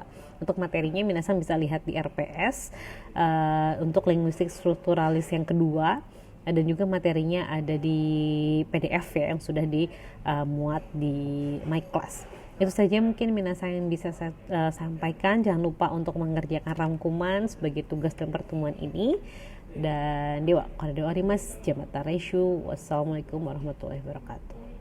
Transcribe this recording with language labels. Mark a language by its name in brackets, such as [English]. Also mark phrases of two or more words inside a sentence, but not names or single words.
[Indonesian] Untuk materinya minasang bisa lihat di RPS untuk linguistik strukturalis yang kedua, dan juga materinya ada di PDF ya yang sudah dimuat di My Class. Itu saja mungkin minasang yang bisa saya sampaikan. Jangan lupa untuk mengerjakan rangkuman sebagai tugas dalam pertemuan ini. Dan dewa, kada dewa rimas, jamata resyu. [Arabic] والسلام عليكم ورحمة الله وبركاته.